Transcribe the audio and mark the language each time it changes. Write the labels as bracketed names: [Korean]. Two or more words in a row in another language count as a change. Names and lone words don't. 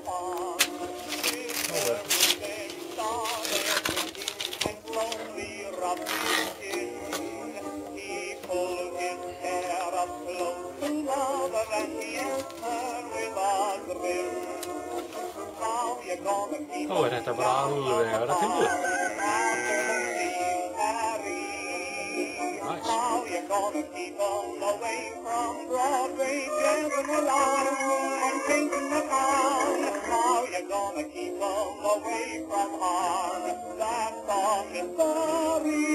[Icelandic] Þá er þetta bara alveg að vera tilbúið. [English] Nice. How you gonna keep them away from Broadway, dancing along and painting the town? How you gonna keep them away from harm? That song is sorry.